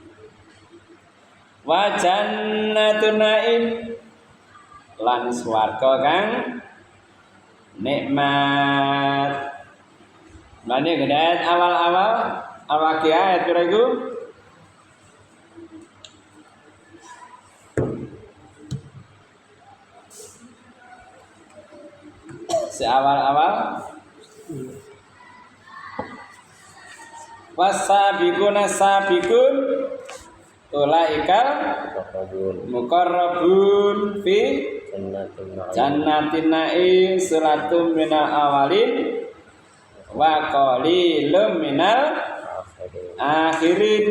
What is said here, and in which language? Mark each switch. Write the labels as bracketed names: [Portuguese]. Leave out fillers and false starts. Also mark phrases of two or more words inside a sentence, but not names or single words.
[Arabic] وجنة النعيم [Javanese] lan swarga kang nikmat. Mane gedhe awal-awal Al-Waqiah ayat pira iku? [Arabic] Seawal-awal والسابقون السابقون أولئك المقربون في جنة النعيم ثلة من الأولين وقليل من الآخرين.